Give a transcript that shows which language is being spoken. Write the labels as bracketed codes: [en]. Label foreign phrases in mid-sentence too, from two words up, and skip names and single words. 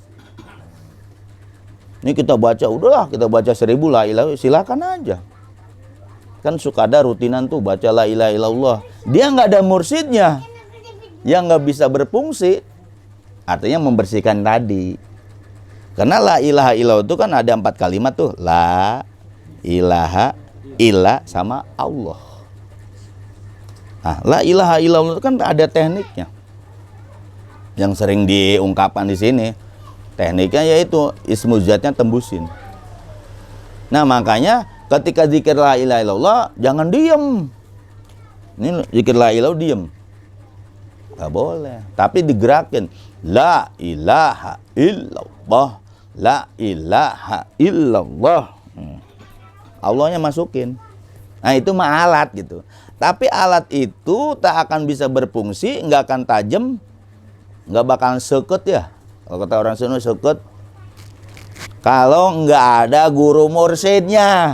[id] Ini kita baca, udahlah kita baca 1000 [ar] لا إله, [id] silakan aja. Kan suka ada rutinan tuh baca [ar] لا إله إلا الله. [id] Dia nggak ada mursyidnya, yang nggak bisa berfungsi. Artinya membersihkan tadi. Karena [ar] لا إله إلا الله [id] itu kan ada 4 kalimat tuh. [ar] لا إله إلا [id] sama Allah. Nah, [ar] لا إله إلا الله [id] itu kan ada tekniknya. Yang sering diungkapkan di sini. Tekniknya yaitu ismu zatnya tembusin. Nah, makanya ketika zikir [ar] لا إله إلا الله [id] jangan diem. Ini zikir [ar] لا إله [id] diem. Gak boleh. Tapi digerakin. [ar] لا إله إلا الله. لا إله إلا الله. [id] Allahnya masukin. Nah, itu mah alat gitu. Tapi alat itu tak akan bisa berfungsi, nggak akan tajam, nggak bakalan seket ya. Kalau kata orang Sunda seket. Kalau nggak ada guru mursyidnya.